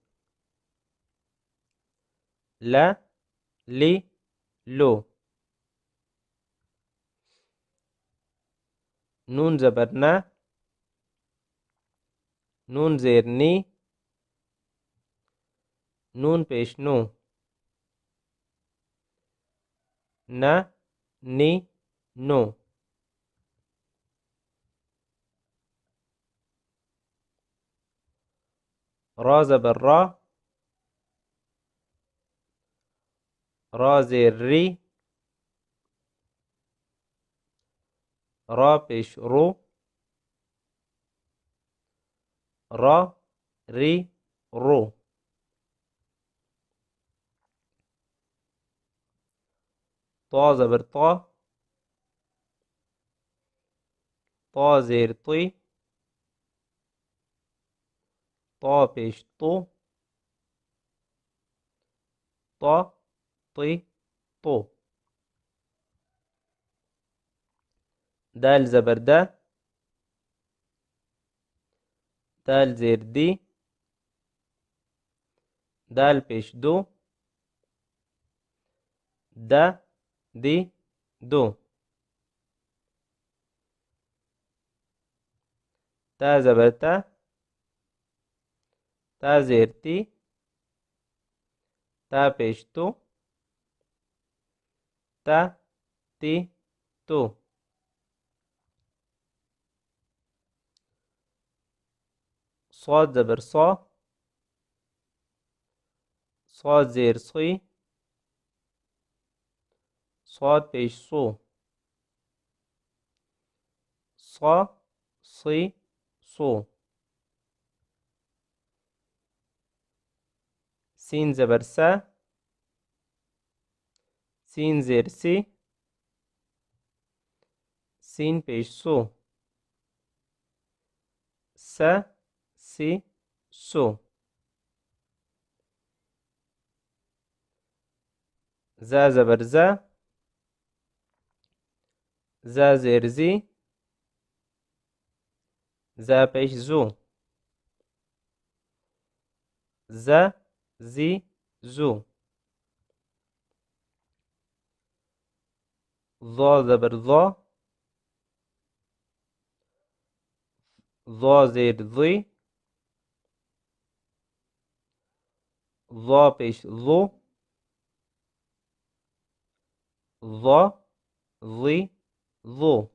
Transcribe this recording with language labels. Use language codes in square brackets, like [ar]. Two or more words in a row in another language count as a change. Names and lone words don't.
[ur] لا لي لو. نون زبر نا. نون زير ني. نون پیش نو. نا ني نو. را زبر را. را زير ري. را پیش رو. را ري رو. طا زبر طا. طا زير طي. طا پیش طو. طا طي طو. دال زبر دا. دال زير دي. دال پیش دو. دا دي دو. تا زبر تا. تا زير تي. تا پیش تو، تا تی تو. صاد زبر صا، صاد زیر صی، صاد پیش صو، صا صی صو. سین زبر سا، سین زیر سی، سین پیش سو، سا سی سو. زا زبر زا، زا زیر زی، زا پیش زو، زا زی زو. ظا زبر ظا، ظا زیر ظی، ظا پیش ظو، ظا ظی ظو.